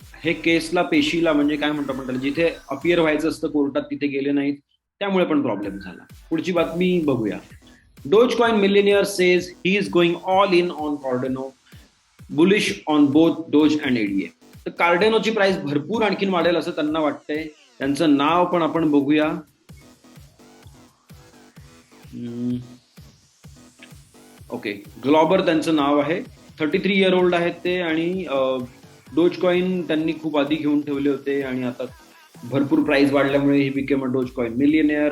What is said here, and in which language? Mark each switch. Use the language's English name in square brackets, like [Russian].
[Marathi] हे केसला पेशीला म्हणजे काय म्हणतात जिथे अपियर व्हायचं असतं कोर्टात तिथे गेले नाहीत, त्यामुळे पण प्रॉब्लेम झाला. पुढची बातमी बघूया. [English] Dogecoin millionaire says he is going all in on Cardano, bullish on both Doge and ADA. [Marathi] तर कार्डेनोची प्राइस भरपूर आणखीन वाढेल असं त्यांना वाटतंय. त्यांचं नाव पण आपण बघूया. ओके, ग्लॉबर त्यांचं नाव आहे. 33 इयर ओल्ड आहेत ते, आणि डोजकॉइन त्यांनी खूप आधी घेऊन ठेवले होते आणि आता भरपूर प्राइस वाढल्यामुळे [English] He became a Dogecoin millionaire.